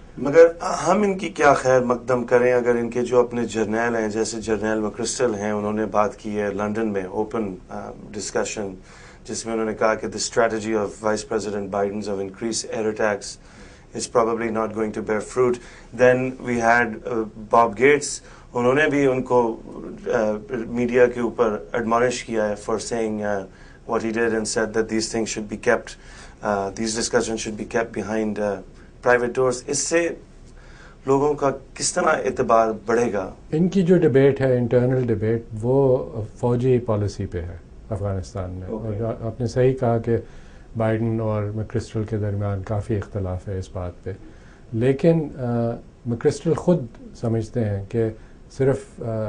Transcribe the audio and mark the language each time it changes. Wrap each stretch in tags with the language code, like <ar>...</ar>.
<ur>مگر ہم ان کی کیا خیر مقدم کریں اگر ان کے جو اپنے جرنیل ہیں, جیسے جرنیل مکرسٹل ہیں, انہوں نے بات کی ہے لنڈن میں اوپن ڈسکشن, جس میں انہوں نے کہا کہ</ur> <en>the strategy of Vice President Biden's of increased air attacks is probably not going to bear fruit. Then we had Bob Gates,</en> <ur>انہوں نے بھی ان کو میڈیا کے اوپر</ur> <en>admonish</en> <ur>کیا ہے</ur> <en>for saying what he did, and said that these things should be kept, these discussions should be kept behind private doors.</en> <ur>اس سے لوگوں کا کس طرح اعتبار بڑھے گا؟ ان کی جو ڈبیٹ ہے انٹرنل ڈبیٹ وہ فوجی پالیسی پہ ہے افغانستان میں, اور آپ نے صحیح کہا کہ بائیڈن اور مکرسٹل کے درمیان کافی اختلاف ہے اس بات پہ, لیکن مکرسٹل خود سمجھتے ہیں کہ صرف</ur>